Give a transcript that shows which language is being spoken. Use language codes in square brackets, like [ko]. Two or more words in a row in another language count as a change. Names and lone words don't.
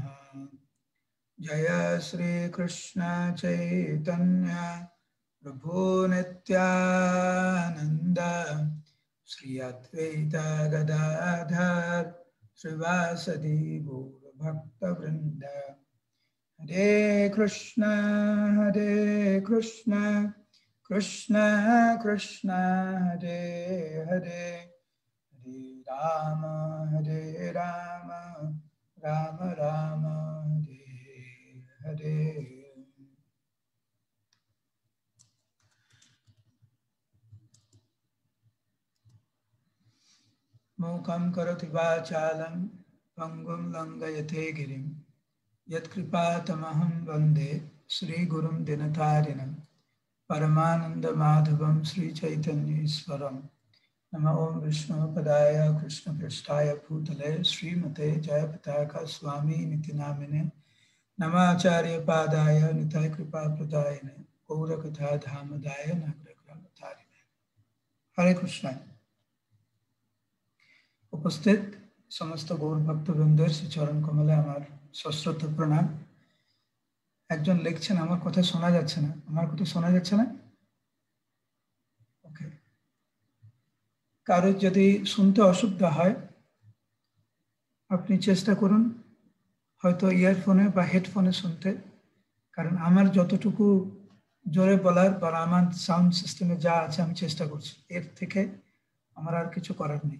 [sa] जय श्री कृष्ण चैतन्य प्रभु नित्यानंद श्री अद्वैत गदाधर श्रीवासदि गौर भक्तवृंद। हरे कृष्ण कृष्ण कृष्ण हरे हरे, हरे राम राम राम हरे हरे। मूकं करोति वाचालं पंगुं लंघयते गिरिं यत्कृपातमहं वन्दे श्रीगुरुं दिनतारिणं परमानन्दमाधवं श्रीचैतन्येश्वरं। नमो ओं विष्णुपदाय कृष्णपृष्ठाय भूतले श्रीमते जयपताका स्वामिनिति नामिने। नमाचार्यपादाय निताय कृपाप्रदायिने गौरकथा धामदाय नागरग्रामतारिणे। हरे कृष्ण। [bn] উপস্থিত সমস্ত গৌর ভক্তবৃন্দের শ্রী চরণ কমলে আমার সশ্রদ্ধ প্রণাম। একজন লিখছেন আমার কথা শোনা যাচ্ছে না, আমার কথা শোনা যাচ্ছে না? ওকে, কারো যদি শুনতে অসুবিধা হয় আপনি চেষ্টা করুন হয়তো ইয়ারফোনে বা হেডফোনে শুনতে, কারণ আমার যতটুকু জোরে বলার বা আমার সাউন্ড সিস্টেমে যা আছে আমি চেষ্টা করছি, এর থেকে আমার আর কিছু করার নেই।